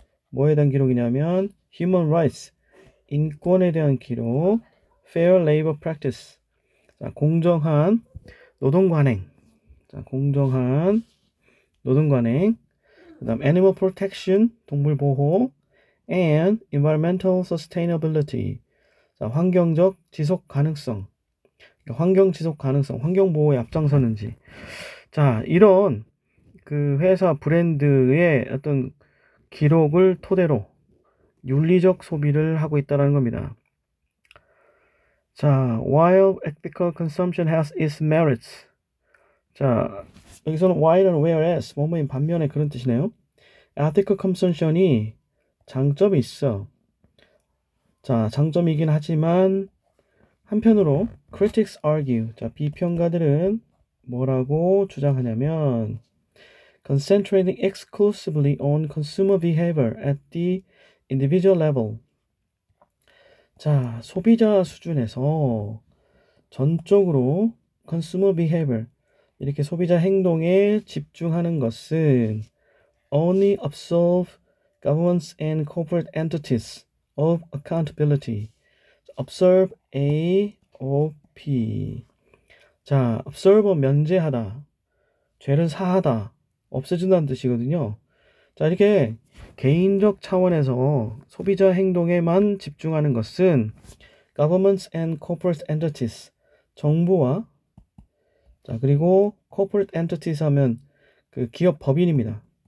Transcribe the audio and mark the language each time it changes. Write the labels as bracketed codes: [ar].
[ko] 뭐에 대한 기록이냐면 [en] human rights, [ko] 인권에 대한 기록, [en] fair labor practice, [ko] 자, 공정한 노동 관행, 자, 공정한 노동 관행, 그 다음 [en] animal protection, [ko] 동물 보호, [en] and environmental sustainability, [ko] 자, 환경적 지속 가능성, 환경 지속 가능성, 환경 보호에 앞장서는지. 자, 이런 그 회사 브랜드의 어떤 기록을 토대로 윤리적 소비를 하고 있다는 겁니다. 자, [en] while ethical consumption has its merits. [ko] 자, 여기서는 while은 whereas, 뭐뭐인 반면에 그런 뜻이네요. ethical consumption이 장점이 있어. 자, 장점이긴 하지만 한편으로 [en] critics argue, [ko] 자, 비평가들은 뭐라고 주장하냐면 [en] concentrating exclusively on consumer behavior at the individual level. [ko] 자, 소비자 수준에서 전적으로 [en] consumer behavior, [ko] 이렇게 소비자 행동에 집중하는 것은 [en] only absolve governments and corporate entities of accountability. observe AOP. [ko] 자, observe 면제하다, 죄를 사하다, 없애준다는 뜻이거든요. 자, 이렇게 개인적 차원에서 소비자 행동에만 집중하는 것은 [en] governments and corporate entities, [ko] 정부와, 자, 그리고 corporate entities 하면 그 기업 법인입니다.